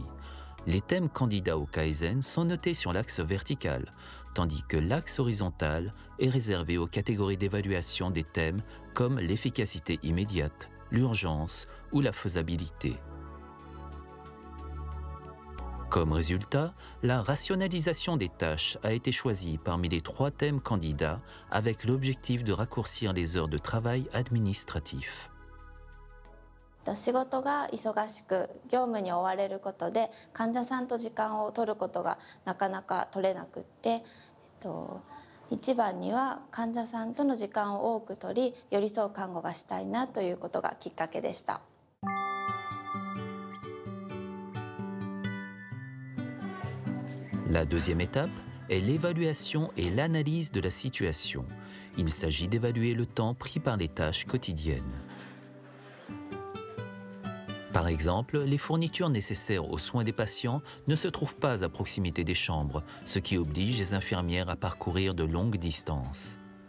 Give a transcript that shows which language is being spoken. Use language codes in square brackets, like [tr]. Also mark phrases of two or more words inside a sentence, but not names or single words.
[fr] Les thèmes candidats au Kaizen sont notés sur l'axe vertical, tandis que l'axe horizontal est réservé aux catégories d'évaluation des thèmes comme l'efficacité immédiate, l'urgence ou la faisabilité. Comme résultat, la rationalisation des tâches a été choisie parmi les 3 thèmes candidats avec l'objectif de raccourcir les heures de travail administratif. [ja] 仕事が忙しく業務に追われることで患者さんと時間を取ることがなかなか取れなくって、一番には患者さんとの時間を多く取り寄り添う看護がしたいなということがきっかけでした。 [fr] La deuxième étape est l'évaluation et l'analyse de la situation. Il s'agit d'évaluer le temps pris par les tâches quotidiennes. Par exemple, les fournitures nécessaires aux soins des patients ne se trouvent pas à proximité des chambres, ce qui oblige les infirmières à parcourir de longues distances.